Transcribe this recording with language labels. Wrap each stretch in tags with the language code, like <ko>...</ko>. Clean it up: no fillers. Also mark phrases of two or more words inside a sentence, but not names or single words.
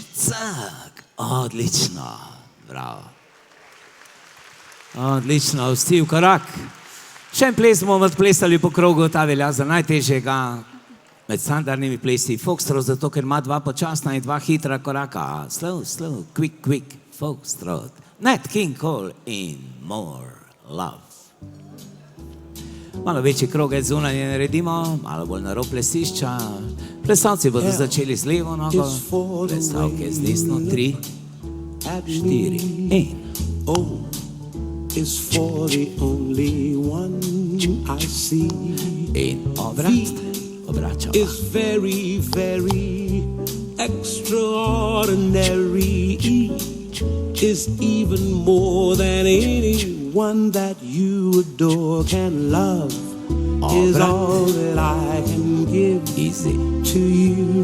<sl>Cak. Odlično. Bravo. Odlično, vsi v korak. Še en ples bomo odplesali po krogu, ta velja za najtežjega med standardnimi plesi. Foxtrot, zato ker ima 2 počasna in 2 hitra koraka.</sl> <en>Slow, slow, quick, quick, Foxtrot. Nat King Cole in More Love.</en> <sl>Malo večji krogec zunanje naredimo, malo bolj na rob plesišča. Plesalci bodo začeli z levo nogo, plesalke z desno, 3, 4, in.</sl> <en>O is for the only one I see.</en> <sl>In obrat, obračamo.</sl> <en>Is very, very extraordinary. Each is even more than anyone that you adore can love. Is all that I can give to you.</en>